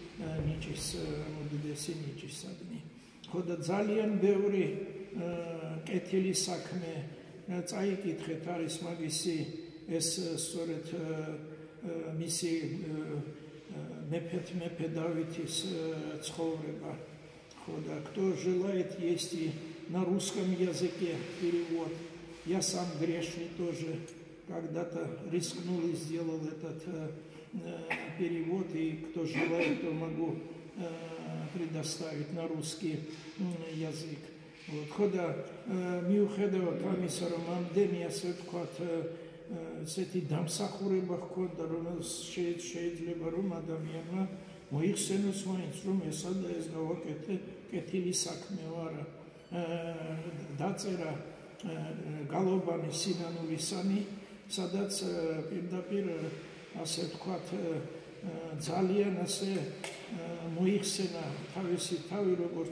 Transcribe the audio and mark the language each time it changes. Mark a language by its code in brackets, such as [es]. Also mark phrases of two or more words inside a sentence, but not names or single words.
[ka] ნიჭისადმი ხო და ძალიან ბევრი კეთილი საქმე წაიკითხეთ არის მაგისი ეს სწორედ მისი მეფე Давидის ცხოვრება ხო და [ru] кто желает есть на русском языке перевод я сам грешный тоже когда-то рискнул и сделал этот перевод и кто желает то могу предоставить на русский язык вот [ka] ხო და მიუხედავად ამისა რომ ამდენი ასე ვთქვათ ესეთი დამსახურება ჰქონდა რომელს შეიძლება რომ ადამიანმა მოიხსენოს მაინც რომ ესა და ეს გავაკეთე კეთილი საქმეო არა დაწერა გალობანი სინანულისანი სადაც პირდაპირ ასე ვთქვათ ძალიან ასე მოიხსენა თავისი თავი როგორც